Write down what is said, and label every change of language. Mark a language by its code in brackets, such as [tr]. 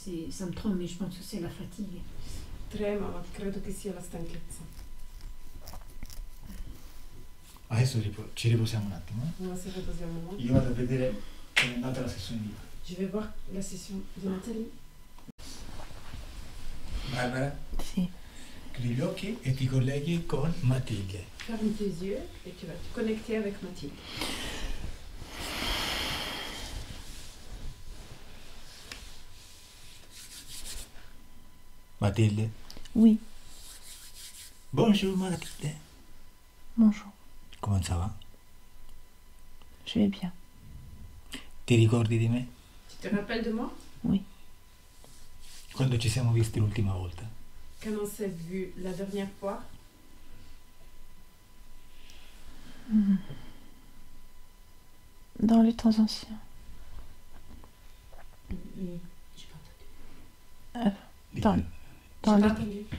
[fr] Ça me trompe, mais je pense que c'est la fatigue. [it] Trema, ma credo che sia la stanchezza. Adesso ci riposiamo un attimo. [fr] On va se reposer un moment. [it] Io vado a vedere come è andata la sessione di [fr] Je vais voir la session de Nathalie. [it] Barbara, Si. chiudi gli occhi e ti colleghi con Matilde. [fr] Ferme tes yeux et tu vas te connecter avec Mathilde. [it] Matilde. [fr] Oui. Bonjour Matilde. Bonjour. [it] Come [fr] ça va? Je vais bien. [it] Ti ricordi di me? [fr] Tu te rappelles de moi? Oui. [it] Quando ci siamo visti l'ultima volta? [fr] Quand on s'est vu la dernière fois? Dans les temps anciens. J'ai pas entendu. Dans, J'ai dans, pas les, entendu.